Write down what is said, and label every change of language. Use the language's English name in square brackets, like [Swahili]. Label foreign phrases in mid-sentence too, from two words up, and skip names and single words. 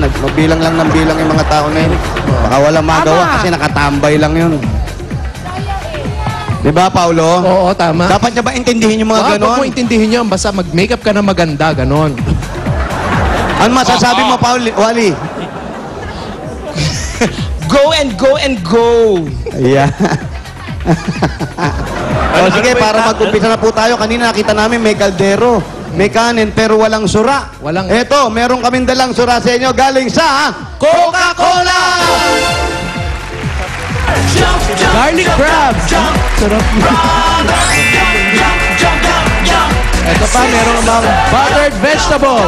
[Filipino] Nagbilang lang ng bilang yung mga tao na yun. Baka walang magawa kasi nakatambay lang yun. Di ba, Paulo? Oo, tama. Dapat niya ba intindihin yung mga Huwag mo ganon? intindihin nyo, basta mag-makeup ka na maganda, ganon. Ano masasabi mo, Wally? [English] Go and go and go! Yeah. [Filipino] O sige, para mag-umpisa na po tayo. Kanina nakita namin may kaldero, may kanin, pero walang sura. Eto, meron kaming dalang sura sa inyo galing sa Coca-Cola! [English] Garlic crabs! Sarap. [Filipino] Ito pa, meron bang [English] buttered vegetables.